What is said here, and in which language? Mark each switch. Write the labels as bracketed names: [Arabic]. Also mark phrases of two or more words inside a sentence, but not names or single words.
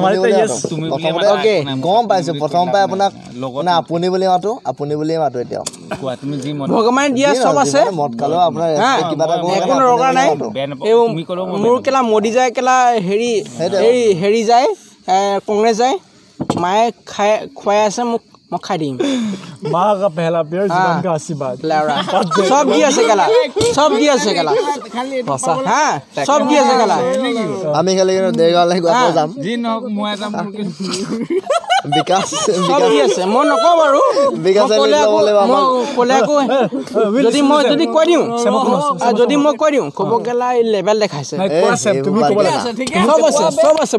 [Assamese] গম পাইছো প্ৰথম পাই আপোনাক আপুনি বুলি মাতো এতিয়া ভগৱানে দিয়া চব আছে মদ খালেও আপোনাৰ কিবা এটা একো দৰকাৰ নাই মোৰ কেলা মোদী যায় কেলা হেৰি যায় কংগ্ৰেছ যায় মায়ে খুৱাই আছে মোক মই খাই দিম [Hindi] माँ का पहला प्यार जीवन का आशीर्वाद [Assamese] सब দি আছে কেলা सब দি আছে কেলা হ্যাঁ सब দি আছে কেলা আমি খালি দেৰগাঁৱলৈ আকৌ যাম যি নহওক মই এটা বিকাশ सब দি আছে মই নকওঁ বাৰু বিকাশে ক'লে আকৌ যদি মই কৈ দিওঁ যদি মই কৈ দিওঁ ক'ব কেলা লেভেল দেখাইছে চব আছে